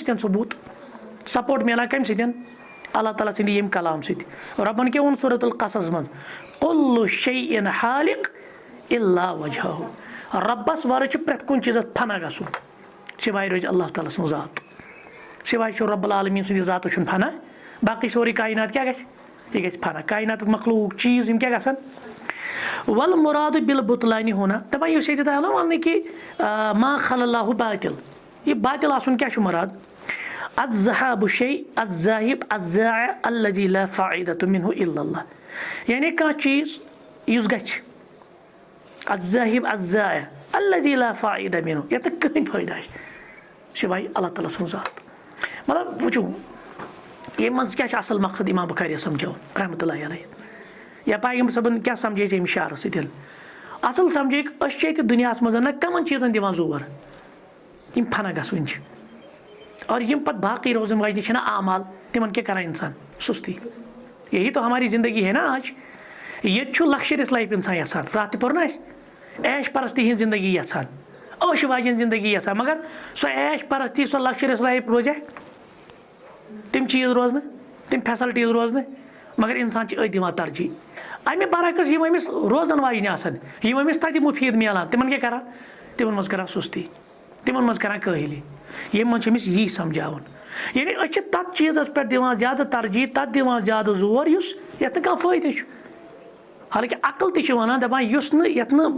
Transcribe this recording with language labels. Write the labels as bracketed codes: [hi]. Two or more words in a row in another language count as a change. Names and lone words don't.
[ks] سۭتۍ ثبوٗت سپوٹ میلان کَمہِ سۭتۍ اللہ تعالیٰ سٕنٛدِ ییٚمہِ کلام سۭتۍ رۄبَن کیٛاہ ووٚن سورۃ القصص منٛز [ar] کُلُّ شیء خالق الا وجہہ [ks] رۄبَس وَرٲے چھُ پرٛٮ۪تھ کُنہِ چیٖزَس فنا گژھُن سِواے روزِ اللہ تعالیٰ سٕنٛز ذات سِواے چھُ رۄب العالمیٖن سٕنٛدِ ذاتہٕ چھُنہٕ فنا باقٕے سورُے کاینات کیٛاہ گژھِ یہِ گژھِ فنا کایناتُک مخلوٗق چیٖز یِم کیٛاہ گژھن [ar] والمُرادُ بالبُطلانِ [ks] ہونا دَپان یُس ییٚتہِ آو نہ وَننہٕ کہِ [ar] ما خلا اللہُ باطِل [ks] یہِ باطِل آسُن کیٛاہ چھُ مُراد [ar] الذهاب شیء الذاهب الضائع الذي لا فائدة منه الا اللہ [ks] یعنی کانٛہہ چیٖز یُس گژھِ [ar] الذاهب الضائع الذي لا فائدة منه [ks] یَتھ نہٕ کٕہٕنۍ فٲیدٕ آسہِ سِواے اللہ تعالیٰ سٕنٛز ذات مطلب وٕچھو ییٚمہِ منٛز کیٛاہ چھُ اَصٕل مقصد اِمام بُخاری سَمجھاوُن [ar] رحمتہ اللہِ علیہ [ks] یا پیغمبر صٲبن کیٛاہ سَمجھٲیہِ اَمہِ شعرٕ سۭتۍ اَصٕل سَمجھٲیِکھ أسۍ چھِ ییٚتہِ دُنیاہَس منٛز نہ کَمَن چیٖزَن دِوان زور یِم فنا گژھوٕنۍ چھِ اور یِم پَتہٕ باقٕے روزن واجنہِ چھِنہ اعمال تِمن کیٛاہ کران اِنسان سُستی [ur] یہی تو ہماری زندگی ہے نا آج [ks] ییٚتہِ چھُ [en] luxurious life [ks] اِنسان یَژھان راتھ تہِ پوٚر نہ اَسہِ عیش پرستی ہِنٛز زندگی یَژھان عٲش واجٮ۪ن زندگی یَژھان مگر سۄ عیش پرستی سۄ [en] luxurious life [ks] روزِ تِم چیٖز روزنہٕ تِم فیسَلٹیٖز روزنہٕ مگر اِنسان چھِ أتھۍ دِوان ترجیح اَمہِ برعکس یِم أمِس روزن واجنہِ آسان یِم أمِس تَتہِ مُفیٖد میلان تِمن کیٛاہ کران تِمن منٛز کران سُستی تِمن منٛز کران کٲہلی ییٚمہِ منٛز چھِ أمِس یی سَمجھاوُن یعنی أسۍ چھِ تَتھ چیٖزَس پٮ۪ٹھ دِوان زیادٕ ترجیح تَتھ دِوان زیادٕ زور یُس یَتھ نہٕ کانٛہہ فٲیدٕ چھُ حالانکہِ عقل تہِ چھِ وَنان دَپان یُس نہٕ یَتھ نہٕ